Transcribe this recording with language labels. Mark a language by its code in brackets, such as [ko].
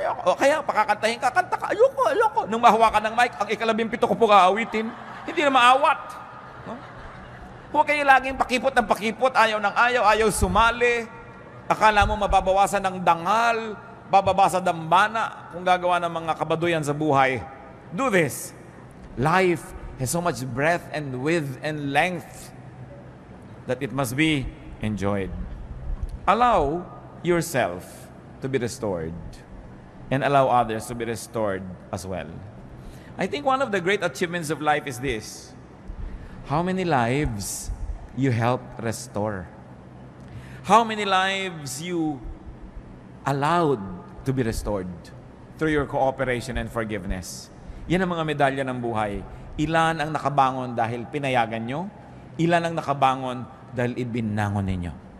[tl] O kaya, pakakantahin ka, kanta ka. Ayoko. Nung mahawa ka ng mic, ang 17 ko po kaawitin. Hindi na maawat. No? Huwag kayo laging pakipot ng pakipot, ayaw ng ayaw, ayaw sumali. Akala mo mababawasan ng dangal, bababa sa dambana kung gagawa ng mga kabaduyan sa buhay. [en] Do this. Life has so much breadth and width and length that it must be enjoyed. Allow yourself to be restored and allow others to be restored as well. I think one of the great achievements of life is this: how many lives you help restore? How many lives you allowed to be restored through your cooperation and forgiveness? [tl] Yan ang mga medalya ng buhay. Ilan ang nakabangon dahil pinayagan nyo? Ilan ang nakabangon dahil ibinangon ninyo?